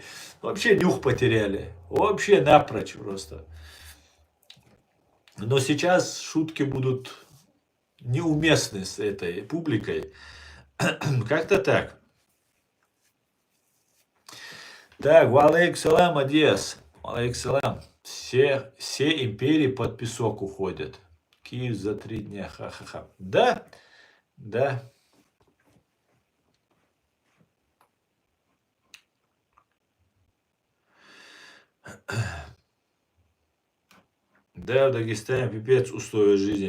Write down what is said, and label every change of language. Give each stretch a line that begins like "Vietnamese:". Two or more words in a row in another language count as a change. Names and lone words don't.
Russian: Вообще нюх потеряли. Вообще напрочь просто. Но сейчас шутки будут неуместны с этой публикой. Как-то так. Так,
Arabic: وعليك السلام, Одесс. وعليك السلام.
Russian: Все империи под песок уходят. Киев за 3 дня. Ха-ха-ха. Да, да. Да, в Дагестане пипец условия жизни.